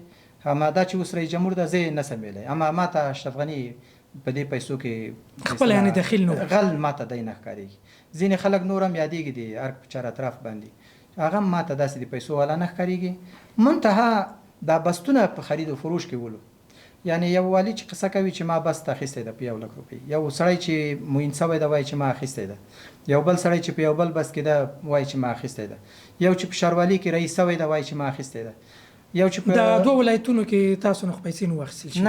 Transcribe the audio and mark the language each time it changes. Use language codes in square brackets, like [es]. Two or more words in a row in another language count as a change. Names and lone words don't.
[ps] اما دا چې اوس رئیس جمهور ده زه یې نه سم ویلی، اما ما ته اشرف غني په دې پیسو کې خپل یعنې دخیل نه غل ما ته دی نه ښکارېږي. ځینې خلک نور هم یادېږي د ارګ په چار اطراف باندې هغه ما ته داسې د پیسو والا نه ښکارېږي. منتها دا بستونه په خرید و فروش کې ولو، یعنی یو والی چې قصه کوي چې ما بس ته اخیستی ده په 1 لک روپۍ، یو سړی چې معین شوی ده وایي چې ما اخیستی ده، یو بل سړی چې په یو بل بس کې ده وایي چې ما اخیستی ده، یو چې په ښاروالۍ کې رئیس شوی ده وایي چې ما اخیستی ده، یو چې په د 2 ولایتونو کې تاسو نه پیسې نه واخیستل شي؟